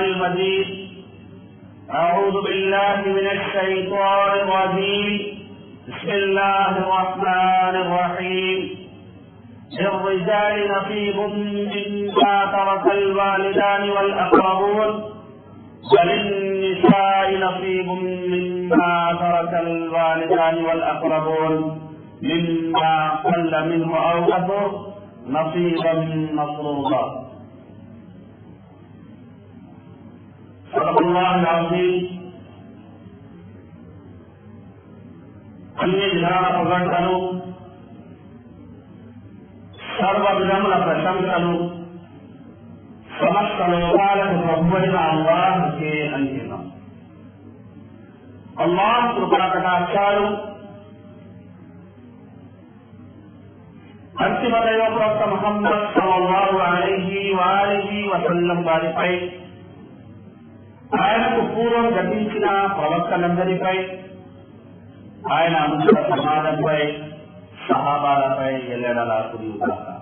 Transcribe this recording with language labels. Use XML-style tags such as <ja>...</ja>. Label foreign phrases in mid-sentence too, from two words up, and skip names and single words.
<ar>المجيد أعوذ بالله من الشيطان الرجيم بسم الله الرحمن الرحيم للرجال نصيب مما ترك الوالدان والأقربون وللنساء نصيب مما ترك الوالدان والأقربون مما قل منه أو كثر نصيبا مفروضا صدق الله العظيم</ar> <te>అన్ని విధాన ప్రకటనలు సర్వ విధముల ప్రశంసలు సమస్త లోకాలకు ప్రభువైన అల్లాహ్కే అంకితం. అల్లాహ్ కృపా కటాక్షాలు అంతిమ దైవ ప్రవక్త ముహమ్మద్</te> <ar>صلى الله عليه وآله وسلم</ar> <te>వారిపై, ఆయనకు పూర్వం గతించిన ప్రవక్తలందరిపై, ఆయన అనుసర సమాజంపై, సహాబాలపై ఎల్లెడలా కురియుగాక.</te>